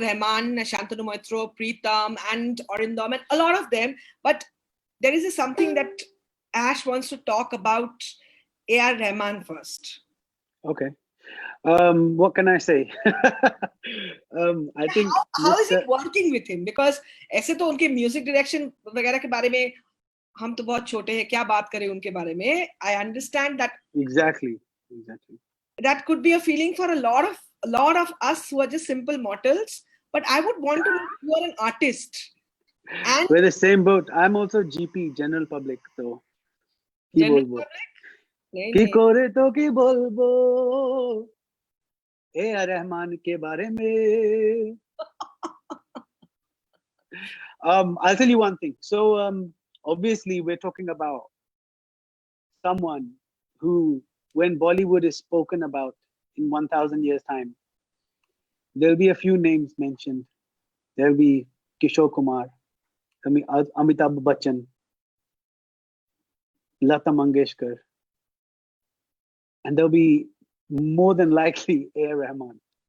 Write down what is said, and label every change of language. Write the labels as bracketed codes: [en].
[en] Rahman, Shantanu Moitro, Preetam, and Arindam, and a lot of them. But there is something that Ash wants to talk about A.R. Rahman first. Okay. What can I say? I think how is it working with him? [hi] Because ऐसे तो उनके music direction वगैरह के बारे में हम तो बहुत छोटे हैं, क्या बात करें उनके बारे में. [en] I understand that exactly that could be a feeling for a lot of us who are just simple mortals. But I would want to know if you are an artist. And we're the same boat. I'm also GP, general public. So general public? [bn] কি করে তো কি বলবো A.R. [hi] Rahman के बारे में. [en] I'll tell you one thing. So obviously we're talking about someone who, when Bollywood is spoken about in 1,000 years time, there'll be a few names mentioned. There'll be Kishore Kumar, Amitabh Bachchan, Lata Mangeshkar, and there'll be more than likely A.R. Rahman.